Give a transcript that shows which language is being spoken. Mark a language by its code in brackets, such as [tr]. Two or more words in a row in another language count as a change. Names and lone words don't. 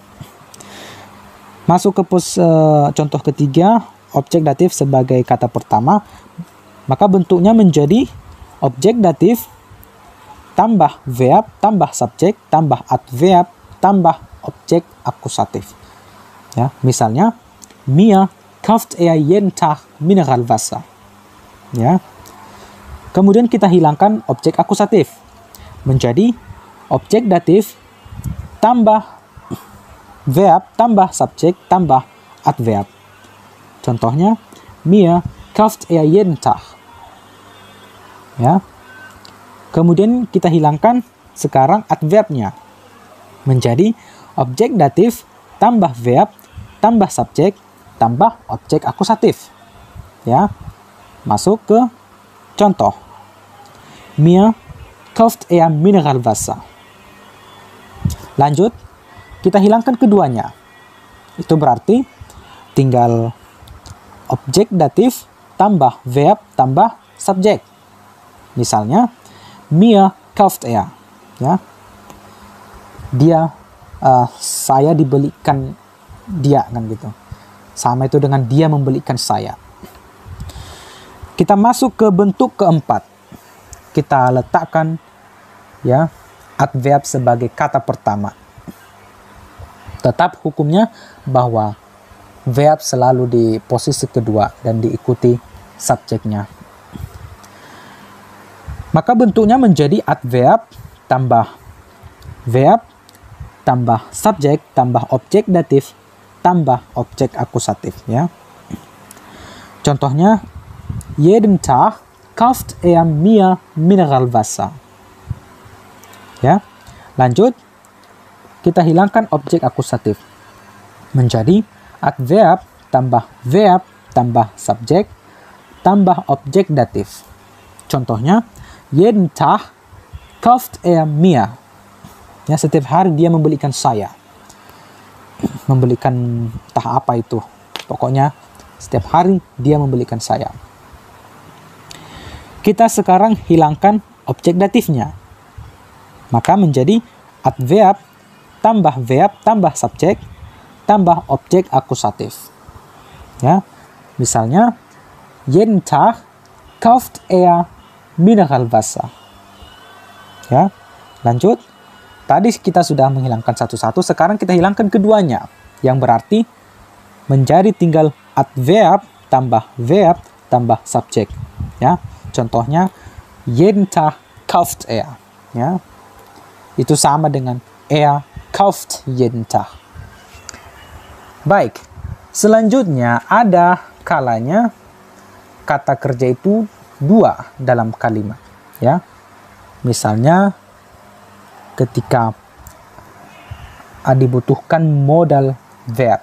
[id] Masuk ke contoh ketiga, objek datif sebagai kata pertama, maka bentuknya menjadi objek datif tambah verb tambah subjek tambah adverb tambah objek akusatif. Ya, misalnya, [de] mir kauft er jeden Tag Mineralwasser. [id] Ya. Kemudian kita hilangkan objek akusatif menjadi objek datif tambah verb tambah subjek tambah adverb. Contohnya, [de] mir kauft er jeden Tag. [id] Ya. Kemudian kita hilangkan sekarang adverbnya menjadi objek datif tambah verb tambah subjek tambah objek akusatif. Ya. Masuk ke contoh. [de] Mir kauft er Mineralwasser. [id] Lanjut, kita hilangkan keduanya. Itu berarti tinggal objek datif tambah verb tambah subjek. Misalnya, [de] mir kauft er. Ya. [id] Dia, saya dibelikan dia, kan gitu. Sama itu dengan dia membelikan saya. Kita masuk ke bentuk keempat. Kita letakkan, ya, adverb sebagai kata pertama. Tetap hukumnya bahwa verb selalu di posisi kedua dan diikuti subjeknya. Maka bentuknya menjadi adverb tambah verb tambah subjek tambah objek datif tambah objek akusatif. Ya. Contohnya, [de] jeden Tag kauft er mir Mineralwasser. [id] Ya. Lanjut, kita hilangkan objek akusatif menjadi adverb tambah verb tambah subjek, tambah objek datif. Contohnya, [de] jeden Tag kauft er mir. [id] Ya, setiap hari dia membelikan saya. Membelikan entah apa itu. Pokoknya setiap hari dia membelikan saya. Kita sekarang hilangkan objek datifnya. Maka menjadi adverb tambah verb tambah subjek tambah objek akusatif. Ya. Misalnya, [de] jeden Tag kauft er Mineralwasser. [id] Ya. Lanjut. Tadi kita sudah menghilangkan satu-satu, sekarang kita hilangkan keduanya. Yang berarti menjadi tinggal adverb tambah verb tambah subjek. Ya. Contohnya, [de] jeden Tag kauft er. Ya. [id] Itu sama dengan [de] er kauft jeden Tag. [id] Baik, selanjutnya ada kalanya kata kerja itu dua dalam kalimat. Ya. Misalnya, ketika dibutuhkan [en] modal verb.